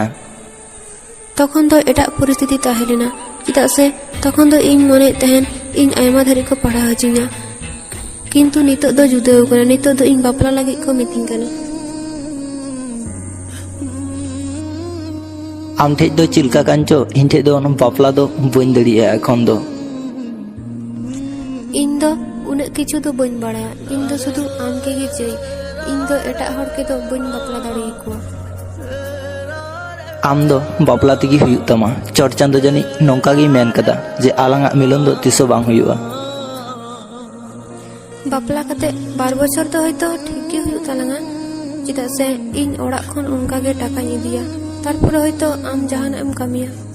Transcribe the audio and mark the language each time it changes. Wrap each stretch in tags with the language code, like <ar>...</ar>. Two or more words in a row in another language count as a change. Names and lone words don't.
<sat>तखन दो एटाग परिस्थिति ताहेलेना चेदाग से तखन दो इñ मने तहेन इñ आयमा धारी को पढ़ा हचिña किन्तु नितोग दो जुदाव काना नितोग दो इñ बापला लागिद को मितिñ काना। आम ठेज दो चिलका कांचो इन ठेज दो बापला दो बइन दाड़िया एखन दो इन दो उन्नत किछु दो बइन बाड़ाया इन दो शुधु आमके गे चाइ इन दो एटाग हर के दो बइन बापला दाड़िये कोआ। आम दो बापला तेगे हुयुग तामा चट चांदो जानी नोंका गे मेन कदा जे आलांगा मिलन दो तिसो बांग हुयुगा। बापला कते 12 बछर दो हयतो ठीक गे हुयुग तालांगा चेदाग से इñ ओड़ाग खन उनका गे टाकाñ इदिया तारपरे हयतो आम जहानाग एम कामिया।</sat>